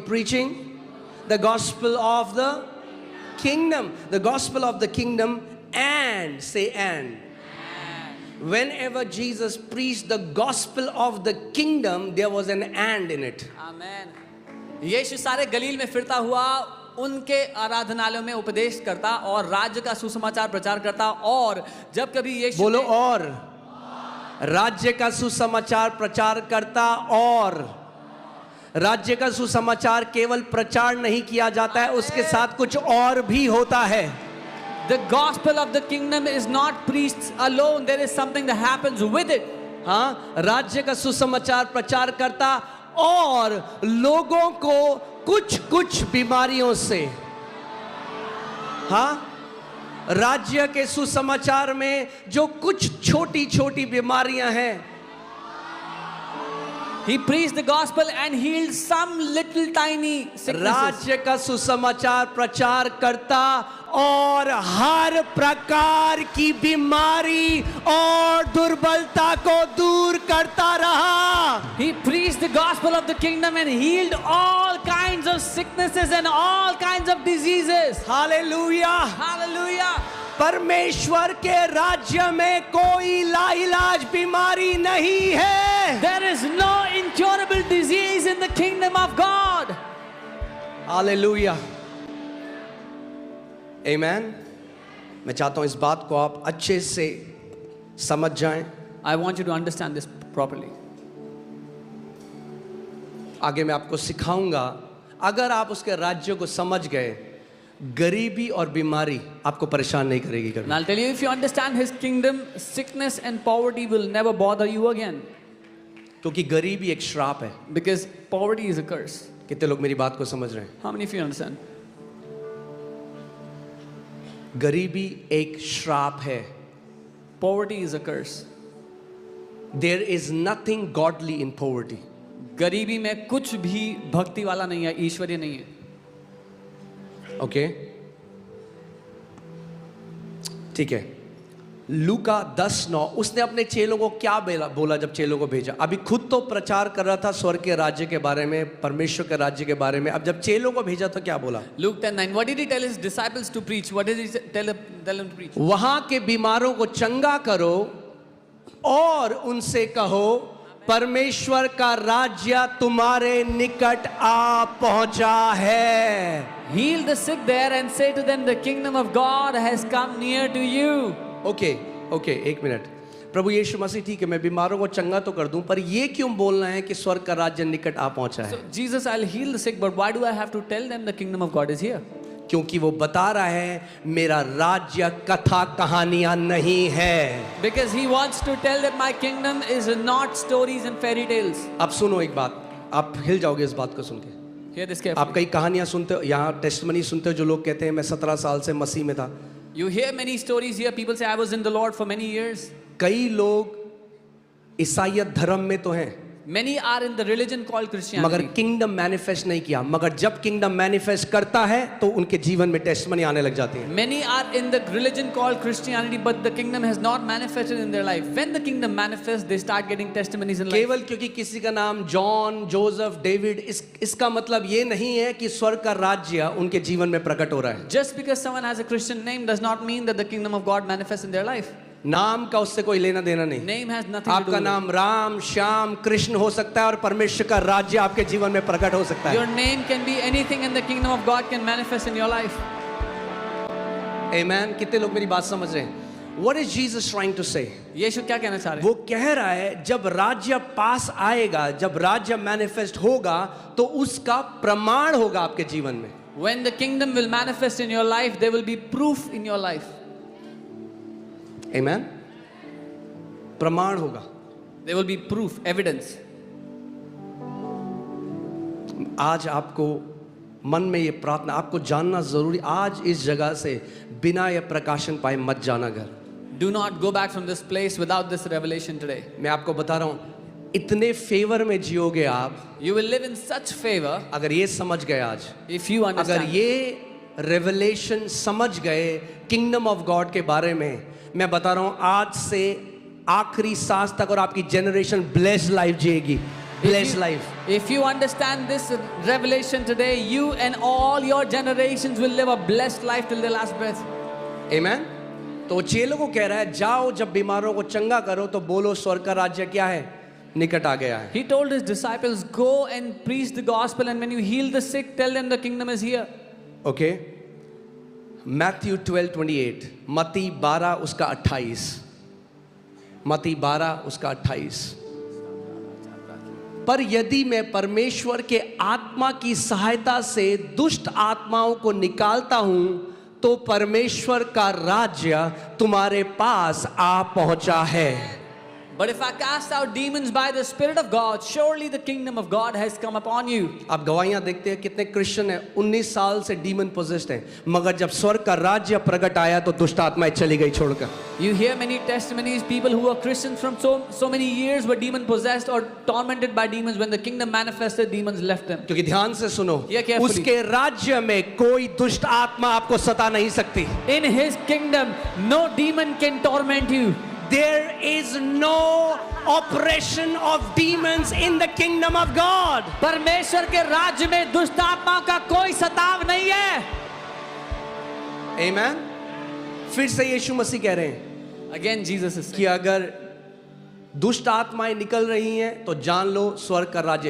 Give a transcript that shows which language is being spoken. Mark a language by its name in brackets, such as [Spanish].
[English] Preaching the gospel of the kingdom. The gospel of the kingdom, and say and. Whenever Jesus preached the gospel of the kingdom, there was an and in it. Amen. [Hindi] यीशु सारे गलील में फिरता हुआ उनके आराधनालयों में उपदेश करता और राज्य का सुसमाचार प्रचार करता, और जब कभी यीशु बोलो और राज्य का सुसमाचार प्रचार करता, और राज्य का सुसमाचार केवल प्रचार नहीं किया जाता है, उसके साथ कुछ और भी होता है। [English] The gospel of the kingdom is not preached alone. There is something that happens with it. [Hindi] हाँ, राज्य का सुसमाचार प्रचार करता और लोगों को कुछ कुछ बीमारियों से, हाँ, राज्य के सुसमाचार में जो कुछ छोटी छोटी बीमारियां हैं, [English] He preached the gospel and healed some little tiny sicknesses. [Hindi] राज्य का सुसमाचार प्रचार करता और हर प्रकार की बीमारी और दुर्बलता को दूर करता रहा। [English] He preached the gospel of the kingdom and healed all kinds of sicknesses and all kinds of diseases. [Hindi] Hallelujah. [English] Hallelujah. [Hindi] परमेश्वर के राज्य में कोई लाइलाज बीमारी नहीं है। [English] There is no incurable disease in the kingdom of God. [Hindi] Hallelujah. आमेन। मैं चाहता हूं इस बात को आप अच्छे से समझ जाएं। [English] I want you to understand this properly. [Hindi] आगे मैं आपको सिखाऊंगा, अगर आप उसके राज्य को समझ गए, गरीबी और बीमारी आपको परेशान नहीं करेगी कभी। [English] And I'll tell you, if you understand His kingdom, sickness and poverty will never bother you again. [Hindi] क्योंकि गरीबी एक श्राप है। [English] Because poverty is a curse. [Hindi] कितने लोग मेरी बात को समझ रहे हैं? [English] How many of you understand? [Hindi] गरीबी एक श्राप है। [English] Poverty is a curse. There is nothing godly in poverty. [Hindi] गरीबी में कुछ भी भक्ति वाला नहीं है, ईश्वरीय नहीं है। ओके, ठीक है। लूका 10:9, उसने अपने चेलों को क्या बोला जब चेलों को भेजा? अभी खुद तो प्रचार कर रहा था स्वर्ग के राज्य के बारे में, परमेश्वर के राज्य के बारे में। अब जब चेलों को भेजा तो क्या बोला? [English] Luke 10:9. What did he tell his disciples to preach? What did he tell them to preach? [Hindi] वहां के बीमारों को चंगा करो और उनसे कहो, परमेश्वर का राज्य तुम्हारे निकट आ पहुंचा है। [English] Heal the sick there and say to them, the kingdom of God has come near to you. [Hindi] Okay, एक मिनट। प्रभु यीशु मसीह, ठीक है, मैं बीमारों को चंगा तो कर दूं, पर ये क्यों बोलना है कि स्वर्ग का राज्य निकट आ पहुंचा है? [English] So Jesus, I'll heal the sick, but why do I have to tell them the kingdom of God is here? [Hindi] क्योंकि वो बता रहा है मेरा राज्य कथा कहानियां नहीं है। [English] Because he wants to tell that my kingdom is not stories and fairy tales. [Hindi] अब सुनो एक बात, आप हिल जाओगे इस बात को सुन के। [English] Hear this [Hindi] आप [English] carefully. [Hindi] कई कहानियां सुनते हो, यहाँ टेस्टमनी सुनते हो, जो लोग कहते हैं मैं 17 साल से मसीह में था। [English] You hear many stories here. People say I was in the Lord for many years. [Hindi] कई लोग ईसाईयत धर्म में तो हैं, [English] Many are in the religion called [Hindi] मगर [English] Christianity. Kingdom manifest [Hindi] नहीं किया। मगर जब किंगडम मैनिफेस्ट करता है तो उनके जीवन में टेस्टमनी आने लग जाती है। [English] Many are in the religion called Christianity, but the kingdom has not manifested in their life. When the kingdom manifests, they start getting testimonies in life. [Hindi] केवल क्योंकि किसी का नाम जॉन, जोसेफ, डेविड, इसका मतलब ये नहीं है कि स्वर्ग का राज्य उनके जीवन में प्रकट हो रहा है। [English] Just because someone has a Christian name does not mean that the kingdom of God manifests in their life. [Hindi] नाम का उससे कोई लेना देना नहीं। [English] Name has nothing to do [Hindi] आपका [English] with it. [Hindi] नाम राम, श्याम, कृष्ण हो सकता है और परमेश्वर का राज्य आपके जीवन में प्रकट हो सकता है। [English] Your name can be anything and the kingdom of God can manifest in your life. [Hindi] आमेन। कितने लोग मेरी बात समझ रहे हैं? [English] What is Jesus trying to say? [Hindi] यीशु क्या कहना चाह रहे हैं? वो कह रहा है जब राज्य पास आएगा, जब राज्य मैनिफेस्ट होगा तो उसका प्रमाण होगा आपके जीवन में. [English] When the kingdom will manifest in your life, there will be proof in your life. [Hindi] Amen. प्रमाण होगा. [English] There will be proof, evidence. [Hindi] आज आपको मन में ये प्रार्थना, आपको जानना जरूरी, आज इस जगह से बिना ये प्रकाशन पाए मत जाना घर. [English] Do not go back from this place without this revelation today. [Hindi] मैं आपको बता रहा हूं, इतने फेवर में जियोगे आप. [English] You will live in such favor [Hindi] अगर ये समझ गए आज, [English] if you [Hindi] अगर [English] understand. [Hindi] ये रेवलेशन समझ गए [English] kingdom of God [Hindi] के बारे में, मैं बता रहा हूं आज से आखिरी सांस तक और आपकी generation [English] blessed life [Hindi] जिएगी. [English] Blessed life. If you understand this revelation today, you and all your generations will live a blessed life till their last breath. [Hindi] आमेन. तो चेलों को कह रहा है जाओ, जब बीमारों को चंगा करो तो बोलो स्वर्ग का राज्य क्या है, निकट आ गया है. [English] He told his disciples, go and preach the gospel, and when you heal the sick, tell them the kingdom is here. [Hindi] Okay. Matthew 12:28, मत्ती 12 उसका 28, मत्ती 12 उसका 28. पर यदि मैं परमेश्वर के आत्मा की सहायता से दुष्ट आत्माओं को निकालता हूं तो परमेश्वर का राज्य तुम्हारे पास आ पहुंचा है. [English] But if I cast out demons by the Spirit of God, surely the kingdom of God has come upon you. [Hindi] आप गवाहियां देखते हैं कितने क्रिश्चियन हैं 19 साल से [English] demon possessed [Hindi] हैं, मगर जब स्वर्ग का राज्य प्रकट आया तो दुष्ट आत्माएं चली गई छोड़कर. [English] You hear many testimonies, people who are Christians from so many years were demon possessed or tormented by demons. When the kingdom manifested, demons left them. [Hindi] क्योंकि ध्यान से सुनो, [English] Hear carefully. [Hindi] उसके राज्य में कोई दुष्ट आत्मा आपको सता नहीं सकती. [English] In his kingdom, no demon can torment you. There is no operation of demons in the kingdom of God. [Hindi] परमेश्वर के राज्य में दुष्ट आत्माओं का कोई सताव नहीं है. [English] Amen. [Hindi] फिर से यीशु मसीह कह रहे हैं [English] Again, Jesus is saying, [Hindi] कि अगर दुष्ट आत्माएं निकल रही हैं तो जान लो स्वर्ग का राज्य.